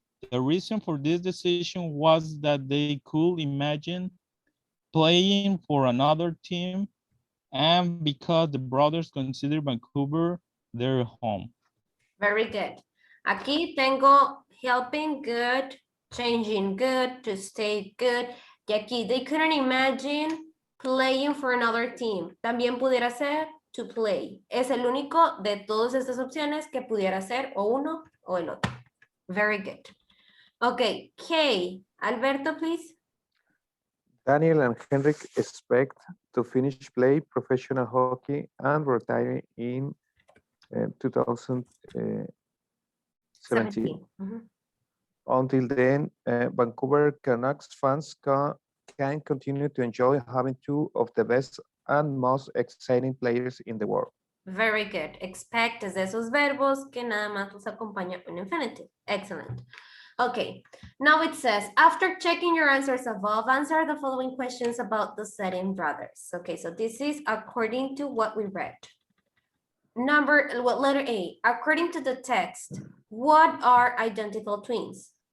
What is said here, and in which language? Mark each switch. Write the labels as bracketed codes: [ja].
[en] The reason for this decision was that they could imagine playing for another team and because the brothers consider Vancouver their home. Very good. [es] Aquí tengo [en] helping good, changing good, to stay good. [es] Y aquí, [en] they couldn't imagine playing for another team. [es] También pudiera ser to play. Es el único de todas estas opciones que pudiera ser o uno o el otro. [en] Very good. Okay, K. Alberto, please. Daniel and Henrik expect to finish play professional hockey and retire in 2017. 17. Mhm. Until then, Vancouver Canucks fans can continue to enjoy having two of the best and most exciting players in the world. Very good. [es] Expect es de esos verbos que nada más los acompaña un infinitive. [en] Excellent. Okay, now it says, after checking your answers above, answer the following questions about the Setting brothers. Okay, so this is according to what we read. Letter A, according to the text, what are identical twins?